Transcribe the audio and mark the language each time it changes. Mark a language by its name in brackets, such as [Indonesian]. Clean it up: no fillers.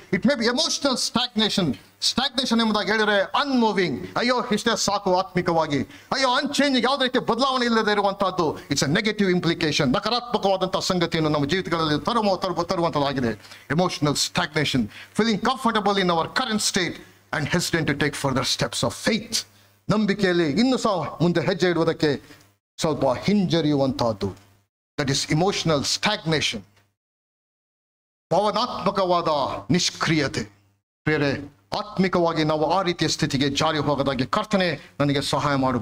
[English] it may be emotional stagnation [Kannada] ಎಂಬುದಾಗಿ ಹೇಳಿದ್ರೆ [English] Unmoving. [Kannada] ಅಯ್ಯೋ, ಇಷ್ಟೇ ಸಾಕು ಆತ್ಮಿಕವಾಗಿ. ಅಯ್ಯೋ, ಅನ್ಚೇಂಜಿಂಗ್, ಯಾವುದೇ ರೀತಿಯ ಬದಲಾವಣೆ ಇಲ್ಲದೆ ಇರುವಂತಹದ್ದು. [English] It's a negative implication. [Kannada] ನಕಾರಾತ್ಮಕವಾದಂತಹ ಸಂಗತಿಯನ್ನು ನಮ್ಮ ಜೀವಿತಗಳಲ್ಲಿ ತರುವಂತದ್ದಾಗಿದೆ. [English] Emotional stagnation, feeling comfortable in our current state and hesitant to take further steps of faith. [Kannada] ನಂಬಿಕೆಯಲ್ಲಿ ಇನ್ನೂ ಸಹ ಮುಂದೆ ಹೆಜ್ಜೆ ಇಡುವುದಕ್ಕೆ ಸ್ವಲ್ಪ ಹಿಂಜರಿಯುವಂತಹದ್ದು. [English] that is emotional stagnation, [Kannada] ಭಾವನಾತ್ಮಕವಾದ ನಿಷ್ಕ್ರಿಯತೆ. ಬೇರೆ ಆತ್ಮಿಕವಾಗಿ ನಾವು ಆ ರೀತಿಯ ಸ್ಥಿತಿಗೆ ಜಾರಿ ಹೋಗದಾಗೆ ಕರ್ತನೆ ನನಗೆ ಸಹಾಯ ಮಾಡು.